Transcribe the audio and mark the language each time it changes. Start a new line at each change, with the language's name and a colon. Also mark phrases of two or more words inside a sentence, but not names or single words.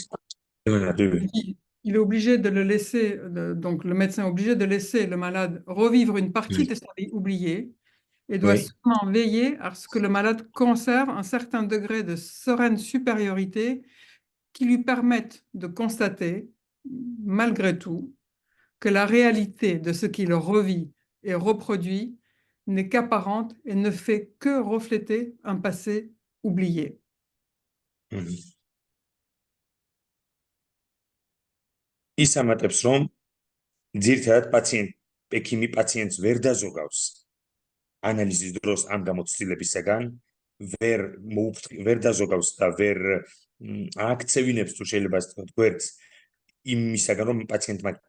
French: Il est obligé de le laisser, donc le médecin est obligé de laisser le malade revivre une partie de sa vie oubliée et doit seulement veiller à ce que le malade conserve un certain degré de sereine supériorité qui lui permette de constater, malgré tout, que la réalité de ce qu'il revit et reproduit n'est qu'apparente et ne fait que refléter un passé oublié.
Georgian: ის ამატებს, რომ ძირითადად ექიმი პაციენტს ვერ დაზოგავს ანალიზის დროს ამ გამოცდილებისაგან, ვერ დაზოგავს და ვერ აქცევინებს, თუ შეიძლება ასე ვთქვათ, გვერდს იმისაგან, რომ პაციენტმა